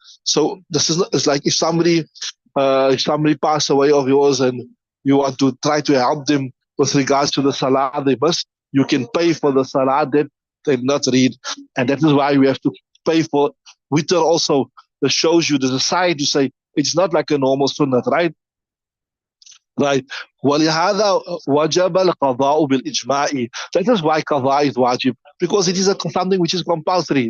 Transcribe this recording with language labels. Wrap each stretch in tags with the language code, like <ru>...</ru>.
<en>So this is it's like if somebody pass away of yours and you want to try to help them with regards to the salah they must, you can pay for the salah that they not read, and that is why we have to pay for witr also. That shows you there's a side to say it's not like a normal sunnah, right? Right.</en> <ar>ولهذا وجب القضاء بالإجماع.</ar> <en>That is why qada is wajib, because it is something which is compulsory.</en>